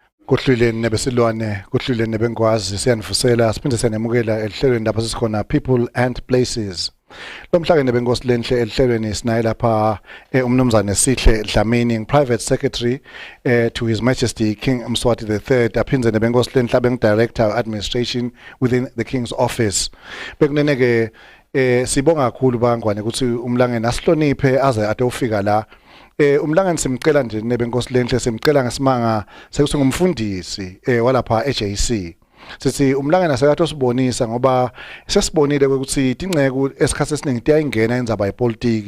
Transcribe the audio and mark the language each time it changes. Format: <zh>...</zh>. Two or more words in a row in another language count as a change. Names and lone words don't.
<ss>Kuhluleni nebesilwane, kuhluleni nebengwazi siyanivusela siphinde siyanemukela ehlelweni lapha sisikhona People and Places. Lomhlake nebenkosi lenhle ehlelweni sinaye lapha umnumzane SAKHILE DLAMINI,</ss> <en>Private Secretary to His Majesty King Yemaswati III,</en> <ss>aphindze nebenkosi lenhle</ss> <en>Director Administration within the King's Office.</en> <ss>Bekunene ke sibonga kakhulu bangwane ukuthi umlangeni asihloniphe aze ade ufika la. Umlangeni simcela nje nebenkosi lenhle simcela ngesimanga sekusingumfundisi walapha eJC. Sithi umlangeni asekathi osibonisa ngoba sesibonile ukuthi ingceko esikhathi esiningi tiyayingena indzaba yepolitiki.</ss>